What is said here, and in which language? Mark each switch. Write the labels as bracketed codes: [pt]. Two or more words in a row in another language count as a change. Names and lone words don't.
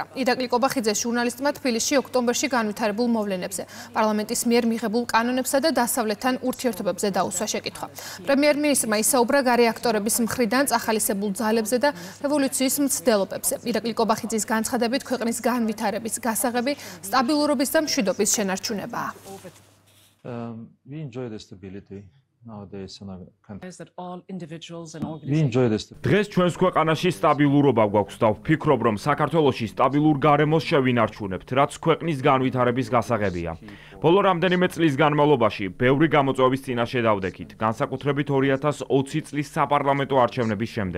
[ka] ირაკლი კობახიძე ჟურნალისტმა თბილისში ოქტომბერში განვითარებულ მოვლენებზე, პარლამენტის მიერ მიღებულ კანონებსა და დასავლეთთან ურთიერთობებზე დაუსვა შეკითხვა. პრემიერ-მინისტრმა ისაუბრა გარე აქტორების მხრიდან წახალისებულ ძალებზე და რევოლუციის მცდელობებზე. ირაკლი კობახიძის განცხადებით, ქვეყნის განვითარების გასაღები სტაბილურობის და მშვიდობის შენარჩუნებაა. [en] We enjoy the stability nowadays in our country. That all individuals and We organizations enjoy this. [ka] დღეს ჩვენს ქვეყანაში სტაბილურობა გვაქვს და ვფიქრობ, რომ საქართველოში სტაბილურ გარემოს შევინარჩუნებთ, რაც ქვეყნის განვითარების გასაღებია. ბოლო რამდენიმე წლის განმავლობაში ბევრი გამოწვევის წინაშე დავდექით, განსაკუთრებით 2020 წლის საპარლამენტო არჩევნების შემდეგ.